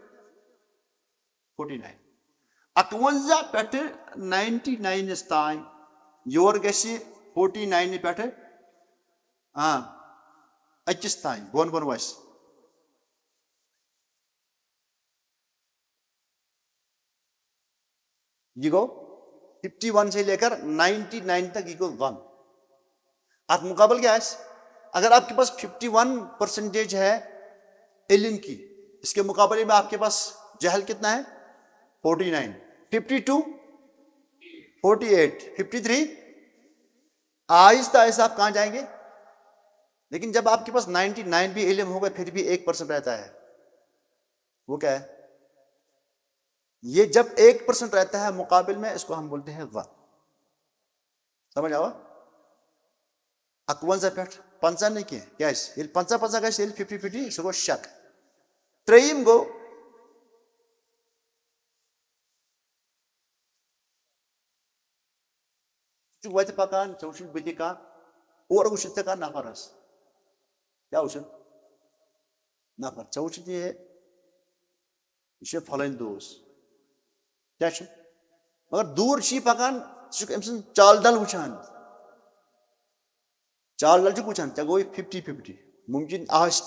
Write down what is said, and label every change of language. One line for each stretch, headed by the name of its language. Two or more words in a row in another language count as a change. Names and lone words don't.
Kashmiri: 49 51 پٮ۪ٹھٕ 99 تانۍ یورٕ گژھِ 49 پٮ۪ٹھٕ 21 تانۍ بۄن بۄن وَسہِ
Urdu: یہ گو 51 سے لے کر 99 تک یہ گو 1 اب مقابل کیا ہے اگر آپ کے پاس 51% ہے علم کی اس کے مقابلے میں آپ کے پاس جہل کتنا ہے 49 52 48 53 آہستہ آہستہ آپ کہاں جائیں گے لیکن جب آپ کے پاس 99 بھی علم ہوگا پھر بھی 1% رہتا ہے وہ کیا ہے یہ جب 1% رہتا ہے مقابل میں اس کو ہم بولتے ہیں وقت
Kashmiri: سمجھ آوا 51 پٮ۪ٹھ 50 نہٕ کینٛہہ کیٛازِ ییٚلہِ 50 گژھِ ییٚلہِ 50 سُہ گوٚو شک ترٛیٚیِم گوٚو ژٕ چھُکھ وَتہِ پکان ژےٚ وٕچھُتھ بٕتھِ کانٛہہ اورٕ وٕچھُتھ ژےٚ کانٛہہ نفر حظ کیٛاہ وٕچھُتھ نفر ژےٚ وٕچھُتھ یہِ چھُ پھلٲنۍ دوس کیٛاہ چھُ مگر دوٗر چھِ یہِ پکان ژٕ چھُکھ أمۍ سٕنٛز چال ڈل وٕچھان چال ڈل چھُکھ وٕچھان ژےٚ گوٚو 50-50 مُمکِن آسہِ